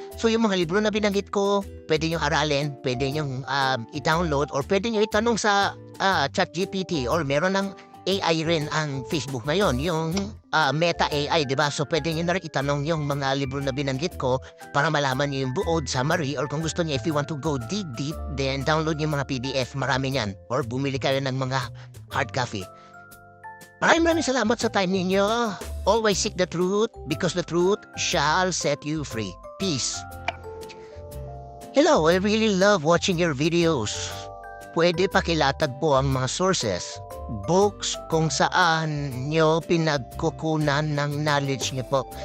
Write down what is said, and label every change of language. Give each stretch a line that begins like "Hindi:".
Filipino: So yung mga libro na binanggit ko, pwede nyo aralin, pwede nyo i-download, or pwede nyo itanong sa ChatGPT, or meron ng AI rin ang Facebook ngayon, yung Meta AI, diba? So pwede nyo na rin itanong yung mga libro na binanggit ko para malaman nyo yung buod, summary, or kung gusto nyo,
English: if you want to go dig deep, then download
Filipino: yung mga PDF, marami niyan. Or bumili kayo ng mga hard copy. Maraming salamat sa time ninyo.
English: Always seek the truth because the truth shall set you free. Peace. Hello, I really love watching your videos.
Filipino: Pwede pakilatag po ang mga sources, books kung saan nyo pinagkukunan ng knowledge nyo po.